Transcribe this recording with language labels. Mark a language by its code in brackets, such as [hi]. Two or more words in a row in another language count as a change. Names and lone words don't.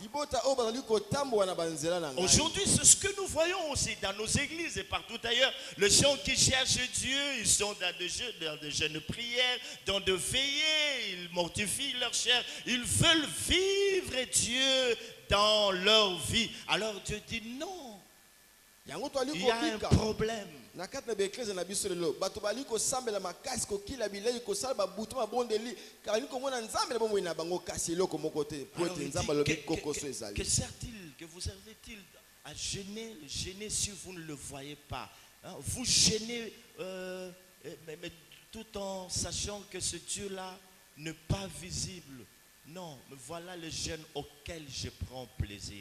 [fr] Aujourd'hui, c'est ce que nous voyons aussi dans nos églises et partout ailleurs. Les gens qui cherchent Dieu, ils sont dans des jeûnes prières, dans de veillées, ils mortifient leur chair. Ils veulent vivre Dieu dans leur vie. Alors Dieu dit non. Il y a un problème. [ln] Na kati na eklezia na biso lelo bato bali ko sambela makasi ko kila bilei ko sala ba butu ma bondeli car ni ko mona nzambe na bomoi na bango kasi loko moko te po ete nzambe lobi kokoso ezali. [fr] Que sert-il, que vous servez-il à gêner si vous ne le voyez pas, hein? Vous gênez mais tout en sachant que ce Dieu-là n'est pas visible. Non, mais voilà le jeûne auquel je prends plaisir.